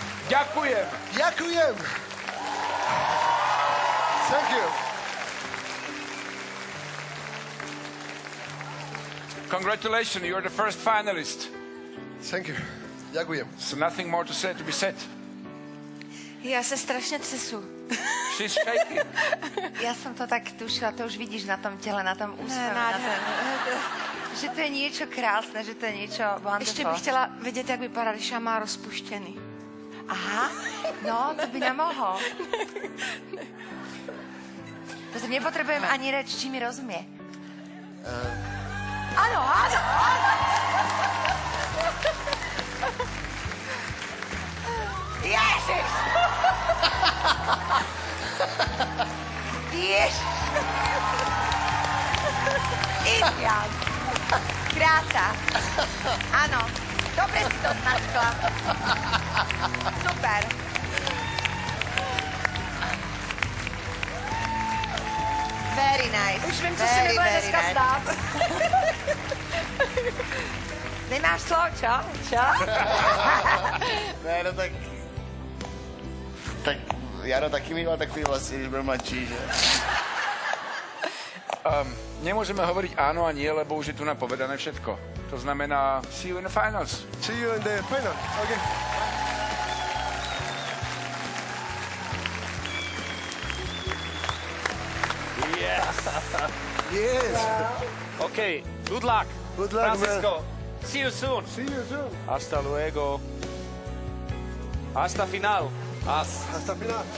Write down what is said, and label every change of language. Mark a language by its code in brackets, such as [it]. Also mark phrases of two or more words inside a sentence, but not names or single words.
[sk] Ďakujem. Ďakujem. [en] Thank you. Congratulations, you're the first finalist. Thank you. Ďakujem. So nothing more to be said. [sk] Ja sa strašne třesu. [en] She's shaking. [sk] Ja som to tak tušila, to už vidíš na tom tele, na tom úsmevu. Že to je niečo krásne, že to je niečo wonderful. [cs] Ještě bych chtěla vědět, jak vypadá, když já má rozpuštěný. [sk] Aha, no, to by nemohol. Protože nepotrebujem ani reč, či mi rozumie. Áno. Ježiš! Ježiš! Indián. Krása. Áno. Dobre si to značkla. Super. [en] Very nice. [cs] Už vím, co se mi bude dneska stát. [sk] Nemáš slovo, čo? [cs] Ne, no tak Jaro taky mýval takový vlastně, když byl mladší, že? [sk] Nemôžeme hovoriť áno a nie, lebo už je tu napovedané všetko. To znamená, [en] see you in the finals. See you in the final. Okay. Yes. OK, good luck. Good luck, Francisco, see you soon. See you soon. [es] Hasta luego. Hasta final. Hasta final.